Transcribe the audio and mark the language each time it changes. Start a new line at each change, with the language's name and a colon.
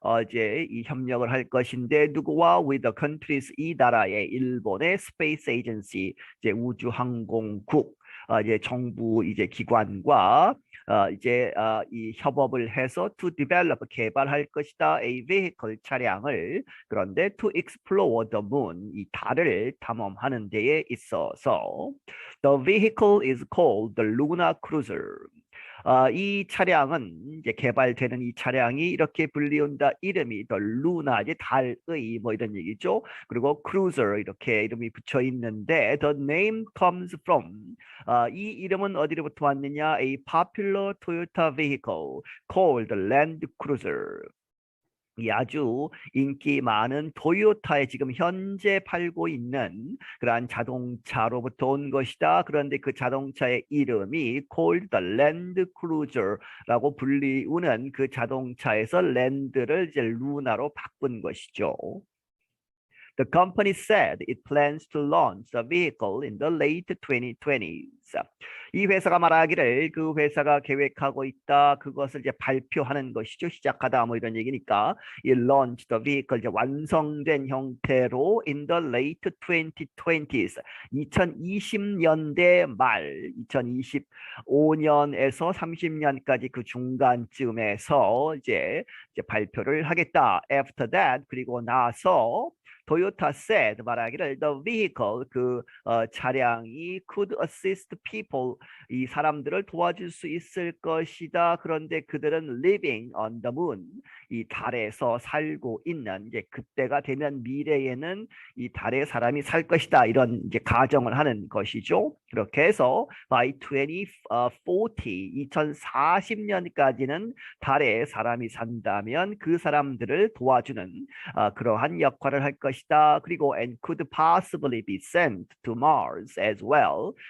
Korean: 이제 이 협력을 할 것인데 누구와?
English: with the countries,
Korean: 이 나라의 일본의 space agency, 이제 우주항공국, 이제 정부 이제 기관과 이 협업을 해서
English: to develop,
Korean: 개발할 것이다.
English: a vehicle,
Korean: 차량을. 그런데
English: to explore the moon,
Korean: 이 달을 탐험하는 데에 있어서
English: the vehicle is called the Luna Cruiser.
Korean: 이 차량은 이제 개발되는 이 차량이 이렇게 불리운다. 이름이 더 루나, 이제 달의 뭐 이런 얘기죠. 그리고 cruiser 이렇게 이름이 붙여 있는데
English: the name comes from,
Korean: 이 이름은 어디로부터 왔느냐?
English: A popular Toyota vehicle called Land Cruiser.
Korean: 이 아주 인기 많은 토요타에 지금 현재 팔고 있는 그러한 자동차로부터 온 것이다. 그런데 그 자동차의 이름이
English: called the Land Cruiser라고
Korean: 불리우는 그 자동차에서 랜드를 이제 루나로 바꾼 것이죠.
English: The company said it plans to launch the vehicle in the late 2020s.
Korean: 이 회사가 말하기를 그 회사가 계획하고 있다. 그것을 이제 발표하는 것이죠. 시작하다 뭐 이런 얘기니까 이
English: launch the vehicle,
Korean: 이제 완성된 형태로
English: in the late 2020s,
Korean: 2020년대 말, 2025년에서 30년까지 그 중간쯤에서 이제 발표를 하겠다.
English: After that,
Korean: 그리고 나서 토요타 said, 말하기를
English: the vehicle,
Korean: 차량이
English: could assist people,
Korean: 이 사람들을 도와줄 수 있을 것이다. 그런데 그들은
English: living on the moon,
Korean: 이 달에서 살고 있는, 이제 그때가 되면 미래에는 이 달에 사람이 살 것이다. 이런 이제 가정을 하는 것이죠. 그렇게 해서
English: by 2040,
Korean: 2040년까지는 달에 사람이 산다면 그 사람들을 도와주는 그러한 역할을 할 것이다. 그리고
English: and could possibly be sent to Mars as well.